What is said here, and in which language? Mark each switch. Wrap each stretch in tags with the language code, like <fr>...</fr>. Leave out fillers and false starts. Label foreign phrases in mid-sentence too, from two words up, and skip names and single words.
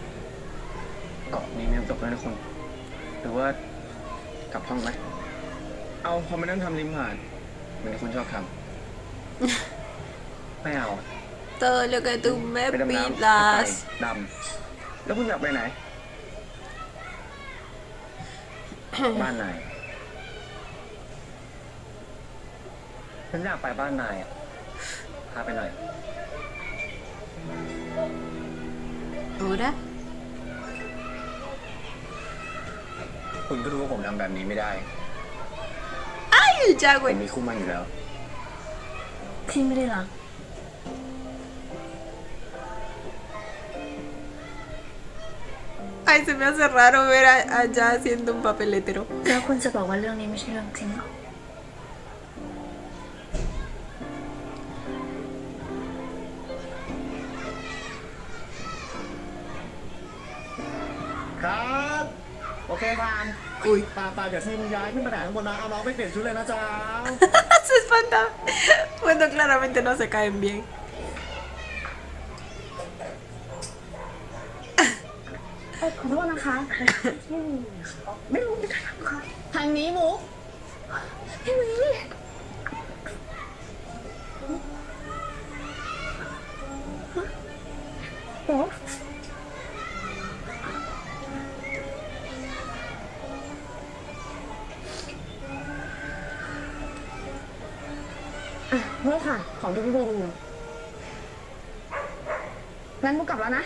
<th>เกาะนี้มีน้ำตกด้วยนะคุณ หรือว่ากลับห้องไหมเอาคอมมานั่งทำริมหาดเหมือนที่คุณชอบทำ ไม่เอา</th> <es>Todo lo que tú me</es> <th>ไปดำน้ำ</th> <es>pidas.</es> <th>ดำแล้วคุณอยากไปไหน บ้านนายฉันอยากไปบ้านนายอะพาไปหน่อย</th> <es>¿Ahora?</es> <th>คุณก็รู้ว่าผมทำแบบนี้ไม่ได้</th> <es>¡Ay, el</es> <th>ผม</th> <es>Jaguar!</es> <th>มีคู่มั่นอยู่แล้ว พี่ไม่ได้รัก</th> <es>Ay, se me hace raro ver allá haciendo un papel hetero.</es> <th>แล้วคุณจะบอกว่าเรื่องนี้ไม่ใช่เรื่องจริงเหรอ ครับ โอเคผ่าน</th> <es>Uy,</es> <th>ปาเดี๋ยวทีมย้ายขึ้นไปไหนข้างบนนะ เอาน้องไปเปลี่ยนชุดเลยนะจ๊ะ</th> <es>se espanta. Bueno, claramente no se caen bien.</es> <th>ขอโทษนะคะ ไม่รู้ค่ะทางนี้มุกพี่วี มุกนี่ค่ะ ของที่พี่วีดูงั้นมุกกลับแล้วนะ</th>